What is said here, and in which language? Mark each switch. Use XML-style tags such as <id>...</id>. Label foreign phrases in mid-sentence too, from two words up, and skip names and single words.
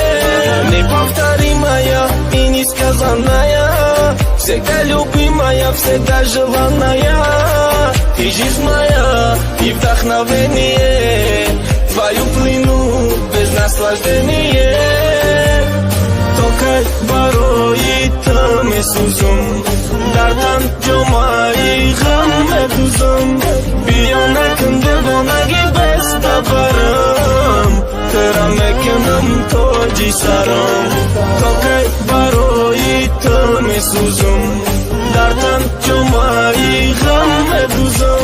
<ru>Неповторимая и несказанная, всегда любимая, всегда желанная. Ты жизнь моя и вдохновение, твою длину без наслаждения.</ru> <tg>Только барои то месузум, дардан ҷомаи ғам медузум. Биё накун девонаги без табарам, тера мекунам тоҷи сарам. Только барои то месузум, дардан ҷомаи ғам медузум.</tg>